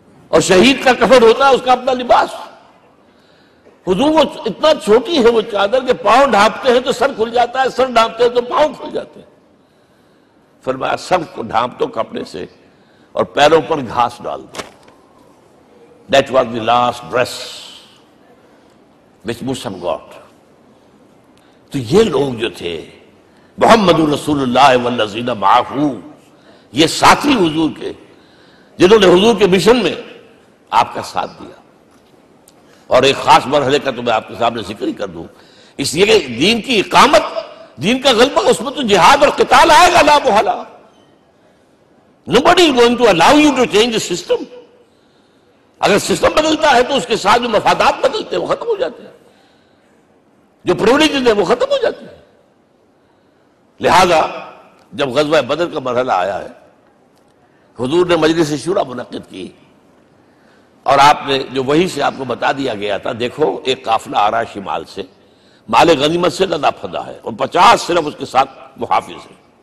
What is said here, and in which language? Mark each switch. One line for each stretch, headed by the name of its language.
Urdu: اور شہید کا کفن ہوتا ہے اس کا اپنا لباس. حضور وہ اتنا چھوٹی ہے وہ چادر کہ پاؤں ڈھانپتے ہیں تو سر کھل جاتا ہے, سر ڈھانپتے ہیں تو پاؤں کھل جاتے ہیں. فرمایا سر کو ڈھانپ دو کپڑے سے اور پیروں پر گھاس ڈال دو.
English: That was the last dress which Mus'ab got.
Urdu: تو یہ لوگ جو تھے
Arabic: محمد رسول اللہ والذین معہ,
Urdu: یہ ساتھی حضور کے جنہوں نے حضور کے مشن میں آپ کا ساتھ دیا. اور ایک خاص مرحلے کا تو میں آپ کے سامنے ذکر ہی کر دوں, اس لیے کہ دین کی اقامت, دین کا غلبہ, اس میں تو جہاد اور قتال آئے گا لا محالہ.
English: Nobody is going to allow you to change the system.
Urdu: اگر سسٹم بدلتا ہے تو اس کے ساتھ جو مفادات بدلتے ہیں وہ ختم ہو جاتے ہیں, جو پریولیجز ہیں وہ ختم ہو جاتے ہیں. لہذا جب غزوہ بدر کا مرحلہ آیا ہے, حضور نے مجلس شورا منعقد کی, اور آپ نے جو وہی سے آپ کو بتا دیا گیا تھا, دیکھو ایک قافلہ آ رہا ہے شمال سے, مال غنیمت سے لدا پھدا ہے, اور 50 صرف اس کے ساتھ محافظ ہیں.